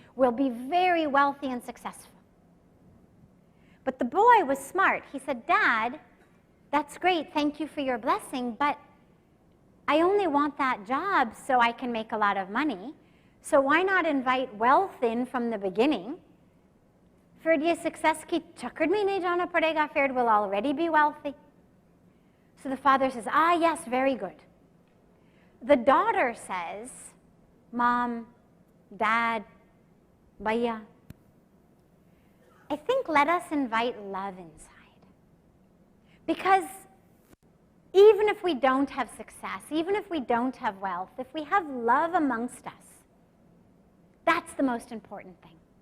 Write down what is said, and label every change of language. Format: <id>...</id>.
<en>We'll be very wealthy and successful. But the boy was smart. He said, Dad, that's great. Thank you for your blessing, but I only want that job so I can make a lot of money. So why not invite wealth in from the beginning?</en> <hi>फिर ये success की चक्कर में नहीं जाना पड़ेगा, फिर</hi> <en>we'll already be wealthy. So the father says, ah, yes, very good. The daughter says, Mom, Dad, Bhaiya, I think let us invite love inside. Because even if we don't have success, even if we don't have wealth, if we have love amongst us, that's the most important thing.</en>